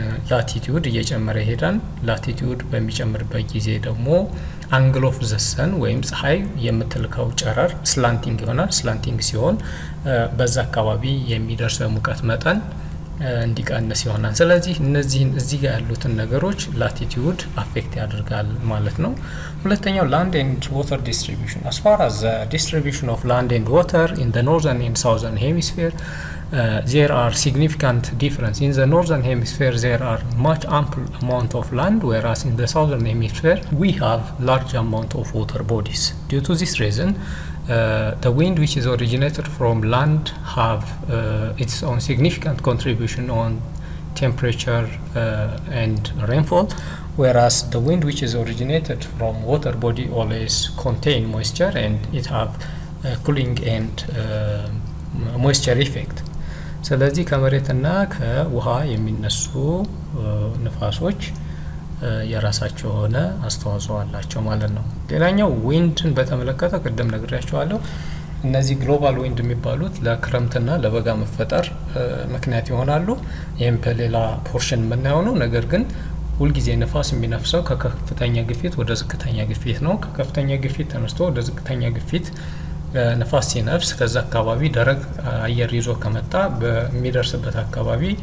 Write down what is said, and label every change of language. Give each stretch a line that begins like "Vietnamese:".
Amharic: ላቲቲዩድ እየጨመረ ይሄዳል። ላቲቲዩድ በሚጨምርበት ጊዜ ደግሞ አንግል ኦፍ ዘ ሰን ወይም ፀሐይ የምትልከው ጨረር ስላንቲንግ ይሆናል። ስላንቲንግ ሲሆን በዛ አካባቢ የሚደርሰው ሙቀት መጠን እንዲቀንስ ይሆናል። ስለዚህ እነዚህን እዚህ ጋር ያሉትን ነገሮች ላቲቲዩድ አፌክት ያደርጋል ማለት ነው። ሁለተኛው ላንድ ኤንድ ዋተር ዲስትሪቢዩሽን
English: as far as the distribution of land and water in the northern and southern hemisphere, there are significant difference. In the northern hemisphere there are much ample amount of land, whereas in the southern hemisphere we have large amount of water bodies. Due to this reason, the wind which is originated from land have its own significant contribution on temperature and rainfall, whereas the wind which is originated from water body always contain moisture and it have cooling and moisture effect.
Amharic: ስለዚህ ከመሬትና ከውሃ የሚነሱ ንፋሶች የራሳቸው ሆነ አስተዋጽኦ አላቸው ማለት ነው። ሌላኛው ዊንድን በተመለከተ ቅድም ነግሬያችኋለሁ። እነዚህ ግሎባል ዊንድ የሚባሉት ለክረምትና ለበጋ መፈጠር ምክንያት ይሆናሉ። ይሄም በሌላ ፖርሽን የምናየው ነው። ነገር ግን ሁልጊዜ ንፋስ የሚነፍሰው ከከፍተኛ ግፊት ወደ ዝቅተኛ ግፊት ነው። ከከፍተኛ ግፊት ተነስቶ ወደ ዝቅተኛ ግፊት ንፋስ ሲነፍስ ከዛ አካባቢ ደረቅ አየር ይዞ ከመጣ በሚደርስበት አካባቢ